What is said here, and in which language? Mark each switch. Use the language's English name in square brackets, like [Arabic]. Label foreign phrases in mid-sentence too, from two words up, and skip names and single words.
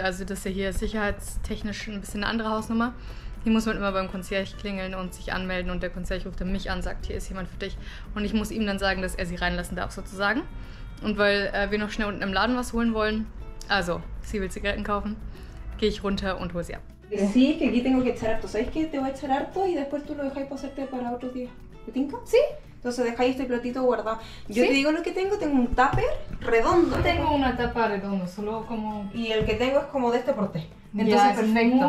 [German] Also das ist ja hier sicherheitstechnisch ein bisschen eine andere Hausnummer. Hier muss man immer beim Concierge klingeln und sich anmelden und der Concierge ruft dann mich an, sagt, hier ist jemand für dich. Und ich muss ihm dann sagen, dass er sie reinlassen darf sozusagen. Und weil wir noch schnell unten im Laden was holen wollen, also sie will Zigaretten kaufen, gehe ich runter und hole sie ab. [Spanish] Sí, que aquí tengo que echar harto. ¿Sabes qué? Te voy a echar harto y después tú lo dejáis pasarte para otro día. ¿Te tinca? Sí. Entonces dejáis este platito guardado. Yo te digo lo que tengo un tupper redondo. Tengo una tapa redonda, solo como... Y el que tengo es como de este porte. Entonces perfecto.